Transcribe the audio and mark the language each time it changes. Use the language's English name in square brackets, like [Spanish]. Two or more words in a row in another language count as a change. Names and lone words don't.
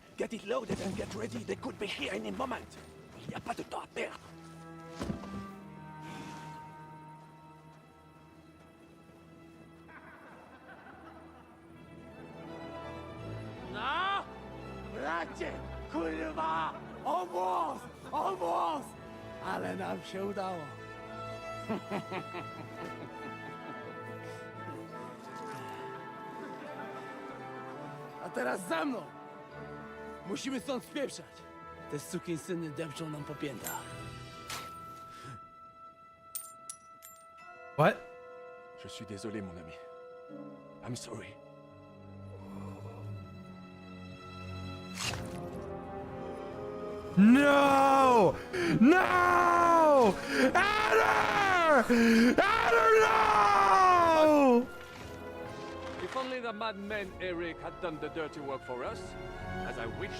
[English] Get it loaded and get ready. They could be here any moment. [French] Il n'y a pas de temps à perdre. [English] No! [Polish] Bracie! Kurwa! [English] Almost! Almost! [Polish] Ale nam się udało. A teraz za mną! Musimy stąd spieprzać. Te sukinsyny depczą nam po piętach. [English] What? [French] Je suis désolé, mon ami. [English] I'm sorry. No! No! Adder! Adder, no! If only the madman Eric had done the dirty work for us, as I wished.